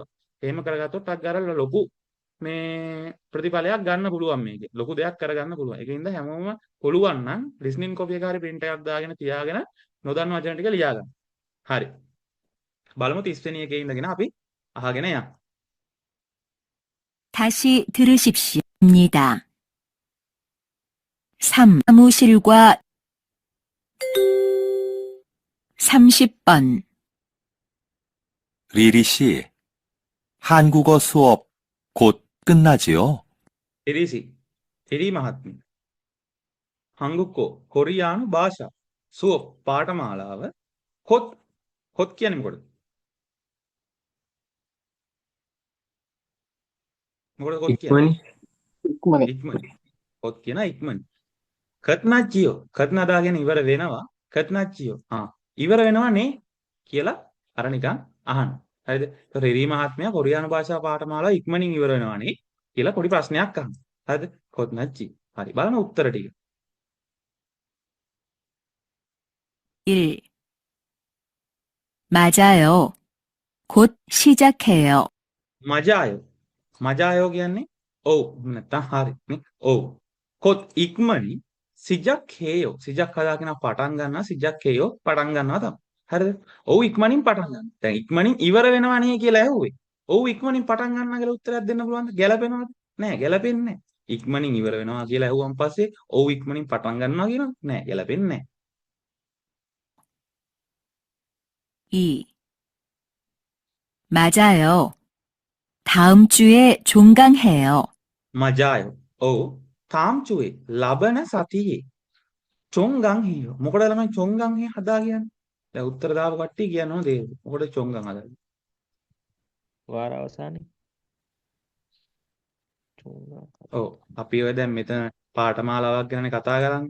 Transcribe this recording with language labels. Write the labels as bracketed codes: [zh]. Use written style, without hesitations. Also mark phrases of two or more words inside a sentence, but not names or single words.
[si] එහෙම කරගත්තොත් ටක් ගාලා ලොකු මේ ප්‍රතිඵලයක් ගන්න පුළුවන් මේකේ. ලොකු දෙයක් කරගන්න පුළුවන්. ඒකින්ද හැමෝම පුළුවන් නම් [en] listening copy [si] එක හරි print එකක් දාගෙන තියාගෙන නොදන්න වචන ටික ලියා ගන්න. හරි. බලමු 30 වෙනි එකේ ඉඳගෙන අපි අහගෙන යමු. [ko] 다시 들으십시오입니다. 3. 사무실과 30번. 리리 씨, 한국어 수업 곧 끝나지요? [si] ඉරිසි. ඉරි මහත්මිය. හංගුකෝ කොරියානු භාෂා. සුවප් පාඨමාලාව. කොත් කියන්නේ මොකටද? මොකටද කොත් කියන්නේ? ඉක්මනි. ඉක්මනට. කොත් කියන ඉක්මනට. කත්නාච්චියෝ. කත්නාදාගෙන ඉවර වෙනවා. කත්නාච්චියෝ. ඉවර වෙනවා නේ කියලා අර නිකන් අහන්න. හරිද? ඒතකොට රිරි මහත්මයා කොරියානු භාෂා පාඨමාලාව ඉක්මනින් ඉවර වෙනවා නේ කියලා පොඩි ප්‍රශ්නයක් අහන්න. හරිද? කොත්නාච්චි. හරි. බලන්න උත්තර ටික. 1. [ko] 맞아요. 곧 시작해요. [si] මජායෝ. මජායෝ කියන්නේ ඔව් නැත්තම් හරි නේ. ඔව්. කොත් ඉක්මනින් [ko] 시작해요. [si] සිජක් හදාගෙන පටන් ගන්නවා. [ko] 시작해요 [si] පටන් ගන්නවා තමයි. හරිද? ඔව් ඉක්මනින් පටන් ගන්නවා. දැන් ඉක්මනින් ඉවර වෙනවා නේ කියලා ඇහුවේ. ඔව් ඉක්මනින් පටන් ගන්නවා කියලා උත්තරයක් දෙන්න පුළුවන්ද? ගැලපෙනවද? නෑ ගැලපෙන්නේ නෑ. ඉක්මනින් ඉවර වෙනවා කියලා ඇහුවන් පස්සේ ඔව් ඉක්මනින් පටන් ගන්නවා කියනවා නෑ ගැලපෙන්නේ නෑ. 2. [ko] 맞아요. 다음 주에 종강해요. [si] මජායෝ. ඔව් තාම්චුවේ ලබන සතියේ [ko] 종강해요. [si] මොකටද ළමයි චොංගං හිය හදා කියන්නේ? දැන් උත්තර දාපු කට්ටිය කියනවා දේ. මොකටද චොංගං හදාගන්නේ? වාර අවසානයේ ඔව් අපි ඔය දැන් මෙතන පාඨමාලාවක් ගැන කතා කරන්නේ.